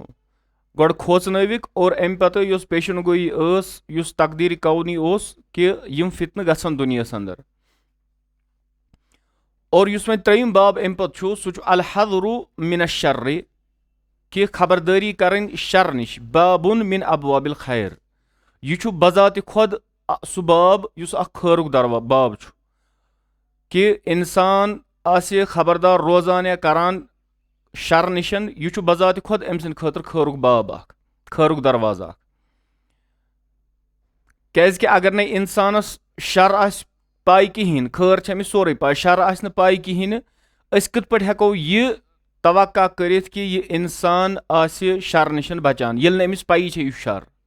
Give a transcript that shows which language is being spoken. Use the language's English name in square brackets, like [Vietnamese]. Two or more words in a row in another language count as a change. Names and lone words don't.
[Kashmiri] گۄڈٕ کھوژنٲوِکھ، اور امہِ پتہٕ یۄس پیشن گویی ٲس، یُس تقدیٖر کونی اوس کہِ یِم فتنہٕ گژھن دُنیاہس انٛدر. اور یُس وۄنۍ ترٛیِم باب امہِ پتہٕ چھُ سُہ چھُ [Arabic] الحذر من الشر، [Kashmiri] کہِ خبردٲری کرٕنۍ شر نِش. [Arabic] بابُن من ابواب الخیر، [Kashmiri] یہِ چھُ بذاتِ خۄد سُہ باب یُس اکھ خٲرُک باب چھُ، کہِ انسان آسہِ خبردار روزان یا کران شر نِشن. یہِ چھُ بذاتِ خۄد أمۍ سٕنٛدِ خٲطرٕ خٲرُک باب اکھ، خٲرُک دروازٕ اکھ. کیازِ کہِ اگر نہٕ انسانس شر آسہِ پاے کِہینۍ، خٲر چھِ أمِس سورُے پاے، شر آسہِ نہٕ پاے کِہینۍ نہٕ، أسۍ کِتھ پٲٹھۍ ہٮ۪کو یہِ توقع کٔرِتھ کہِ یہِ انسان آسہِ شر نِشن بچان ییٚلہِ نہٕ أمِس پیی چھےٚ یہِ شر.